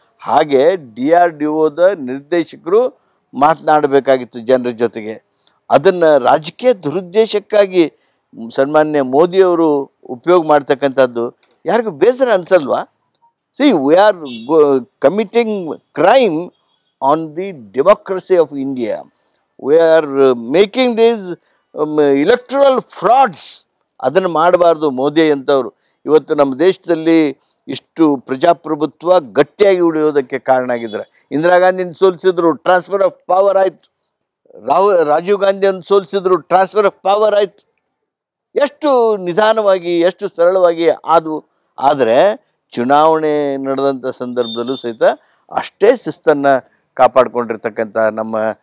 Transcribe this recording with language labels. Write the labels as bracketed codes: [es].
[kn] ಹಾಗೆ DRDOದ ನಿರ್ದೇಶಕರು ಮಾತನಾಡಬೇಕಾಗಿತ್ತು ಜನರ ಜೊತೆಗೆ. ಅದನ್ನು ರಾಜಕೀಯ ದುರುದ್ದೇಶಕ್ಕಾಗಿ ಸನ್ಮಾನ್ಯ ಮೋದಿಯವರು ಉಪಯೋಗ ಮಾಡ್ತಕ್ಕಂಥದ್ದು ಯಾರಿಗೂ ಬೇಸರ ಅನಿಸಲ್ವಾ? [en] See, we are committing crime on the democracy of India. We are making these electoral frauds. [kn] ಅದನ್ನು ಮಾಡಬಾರ್ದು ಮೋದಿ ಅಂತವರು. ಇವತ್ತು ನಮ್ಮ ದೇಶದಲ್ಲಿ ಇಷ್ಟು ಪ್ರಜಾಪ್ರಭುತ್ವ ಗಟ್ಟಿಯಾಗಿ ಉಳಿಯೋದಕ್ಕೆ ಕಾರಣ ಆಗಿದ್ದಾರೆ. ಇಂದಿರಾ ಗಾಂಧಿನ ಸೋಲಿಸಿದ್ರು, [en] transfer of power [kn] ಆಯಿತು. ರಾಜೀವ್ ಗಾಂಧಿಯನ್ನು ಸೋಲಿಸಿದ್ರು, ಟ್ರಾನ್ಸ್ಫರ್ ಆಫ್ ಪವರ್ ಆಯಿತು. ಎಷ್ಟು ನಿಧಾನವಾಗಿ, ಎಷ್ಟು ಸರಳವಾಗಿ ಆದವು. ಆದರೆ ಚುನಾವಣೆ ನಡೆದಂಥ ಸಂದರ್ಭದಲ್ಲೂ ಸಹಿತ ಅಷ್ಟೇ ಶಿಸ್ತನ್ನು ಕಾಪಾಡಿಕೊಂಡಿರ್ತಕ್ಕಂಥ ನಮ್ಮ